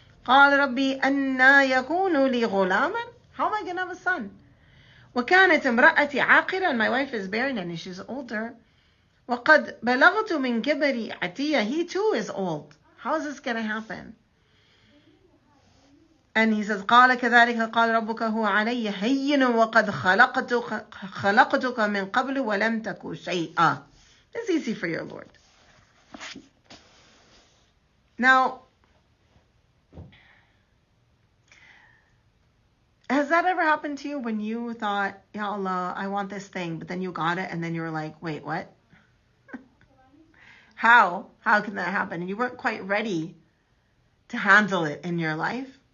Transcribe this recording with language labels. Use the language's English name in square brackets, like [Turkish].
[Arabic] قَالَ رَبِّي أَنَّا يَكُونُ لِي غُلَامًا. [English] How am I going to have a son? [Arabic] وَكَانَتْ امْرَأَتِي عَاقِرًا. [English] My wife is barren and she's older. [Arabic] وَقَدْ بَلَغْتُ مِنْ كِبَرِ عَتِيًّا. [English] He too is old. How is this going to happen? And he says, [Arabic] قال كذلك قال ربك هو علي هين وقد خلقتك من قبل ولم تك شيئا. [English] It's easy for your Lord. Now, has that ever happened to you when you thought, Ya Allah, I want this thing, but then you got it and then you were like, wait, what? How can that happen? And you weren't quite ready to handle it in your life.